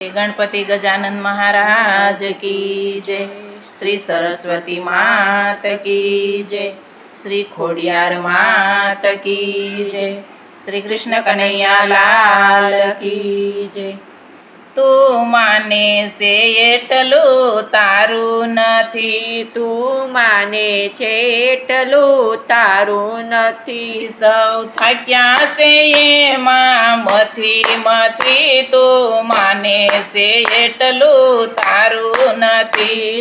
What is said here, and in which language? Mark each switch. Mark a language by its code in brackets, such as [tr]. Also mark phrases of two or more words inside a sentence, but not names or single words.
[hi] गणपति गजानन महाराज की जय। श्री सरस्वती मात की जय। श्री खोडियार मात की जय। श्री कृष्ण कन्हैया लाल की जय। [gu] તું માને છે એટલું તારું નથી, તું માને છે એટલું તારું નથી, સૌ થાક્યા છે એમાં મથી મથી, તું માને છે એટલું તારું નથી,